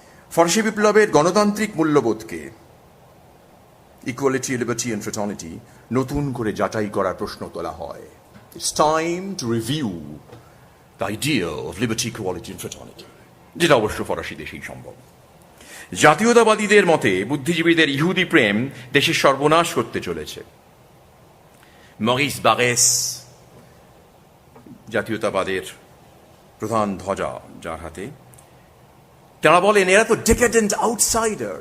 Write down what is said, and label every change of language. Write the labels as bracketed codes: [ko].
[bn] ফরাসি বিপ্লবের গণতান্ত্রিক মূল্যবোধকে, [en] equality, liberty and fraternity, [bn] নতুন করে যাচাই করার প্রশ্ন তোলা হয়। [en] It's time to review the ideal of liberty, equality and fraternity, [bn] যেটা অবশ্য ফরাসি দেশেই সম্ভব। জাতীয়তাবাদীদের মতে বুদ্ধিজীবীদের ইহুদি প্রেম দেশের সর্বনাশ করতে চলেছে। মরিস বারেস জাতীয়তাবাদের প্রধান ধ্বজা যার হাতে, তারা বলেন এরা তো [en] Decadent outsider.